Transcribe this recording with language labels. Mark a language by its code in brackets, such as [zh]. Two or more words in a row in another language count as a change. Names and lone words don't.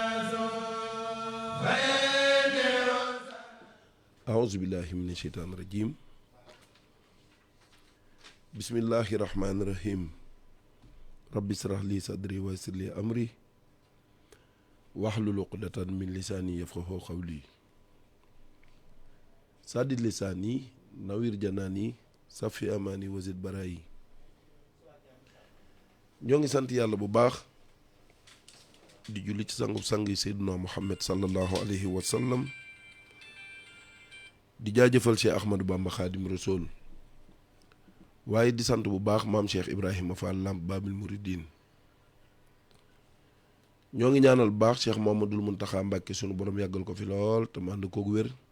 [ar] أعوذ بالله من الشيطان الرجيم بسم الله الرحمن الرحيم رب اشرح لي صدري ويسر لي أمري واحلل عقدة من لساني يفقهوا قولي سدد لساني نوير جناني صفي أماني وزد برائي [wo] ñoo ngi sant yàlla bu baax di julli ci sangub sang yi Seydina Muhammad [ar] صلى الله عليه وسلم [wo] di jaajëfal Cheikh Ahmadou Bamba Khadim Rasoul waaye di sant bu baax maam Cheikh Ibrahima Fall Lamp Babil Mouridine ñoo ngi ñaanal bu baax Cheikh Mouhamadoul Mountakha Mbacké sunu borom yàggal ko fi lool te mu ànd koog wér